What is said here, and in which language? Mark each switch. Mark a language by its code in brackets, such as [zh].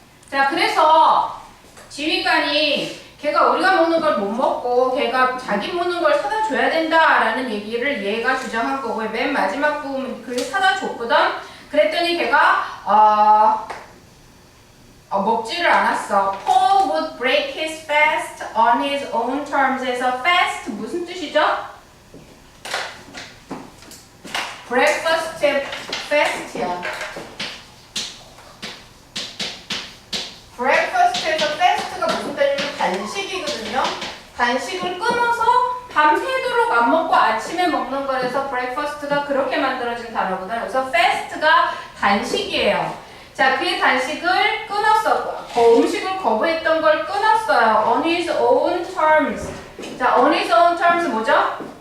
[ko] 자, 그래서 지휘관이 걔가 우리가 먹는 걸 못 먹고 걔가 자기 먹는 걸 사다 줘야 된다라는 얘기를 얘가 주장한 거고요. 맨 마지막 부분 그 사다 줬거든. 그랬더니 걔가 먹지를 않았어. [en] Paul would break his fast on his own terms에서 fast [ko] 무슨 뜻이죠? breakfast fast야. breakfast에서 fast가 무슨 뜻이냐면 단식이거든요. 단식을 끊어서 밤새도록 안 먹고 아침에 먹는 거라서 breakfast가 그렇게 만들어진 단어거든요. 그래서 fast가 단식이에요. 자, 그의 단식을 끊었어. 음식을 거부했던 걸 끊었어요. [en] On his own terms. [ko] 자, on his own terms 뭐죠?